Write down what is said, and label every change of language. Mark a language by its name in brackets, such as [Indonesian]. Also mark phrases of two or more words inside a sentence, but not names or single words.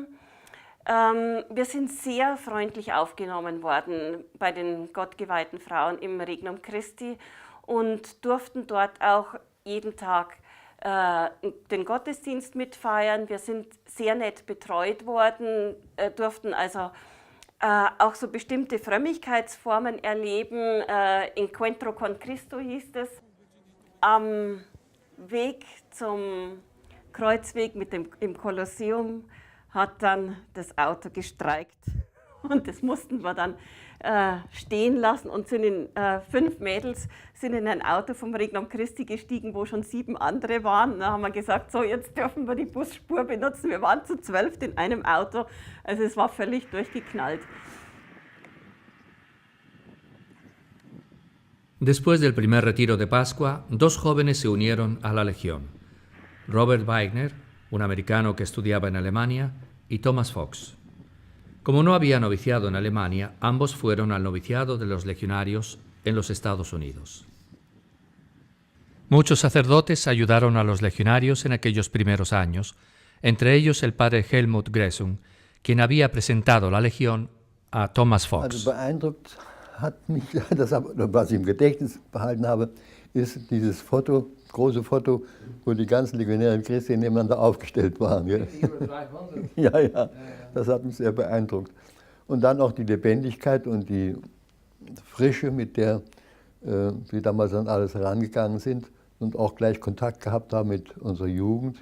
[German] Wir sind sehr freundlich aufgenommen worden bei den gottgeweihten Frauen im Regnum Christi und durften dort auch jeden Tag den Gottesdienst mitfeiern. Wir sind sehr nett betreut worden, durften also auch so bestimmte Frömmigkeitsformen erleben. [Spanish] Encuentro con Cristo [German] hieß es. Am Weg zum Kreuzweg im Kolosseum hat dann das Auto gestreikt und das mussten wir dann stehen lassen und sind 5 Mädels sind in ein Auto vom Regnum Christi gestiegen, wo schon 7 andere waren. Da haben wir gesagt, so jetzt dürfen wir die Busspur benutzen. Wir waren zu 12 in einem Auto, also es war völlig durchgeknallt. [Spanish] Después del primer retiro de Pascua, 2 jóvenes se unieron a la Legión. Robert Wagner, un americano que estudiaba en Alemania, y Thomas Fox. Como no había noviciado en Alemania, ambos fueron al noviciado de los legionarios en los Estados Unidos. Muchos sacerdotes ayudaron a los legionarios en aquellos primeros años, entre ellos el padre Helmut Gressung, quien había presentado la Legión a Thomas Fox. [German] Also beeindruckt hat mich, was ich im Gedächtnis behalten habe, ist dieses Foto, große Foto, wo die ganzen Legionäre Christi nebeneinander aufgestellt waren. Ja, ja, das hat mich sehr beeindruckt. Und dann auch die Lebendigkeit und die Frische, mit der wir damals an alles herangegangen sind und auch gleich Kontakt gehabt haben mit unserer Jugend.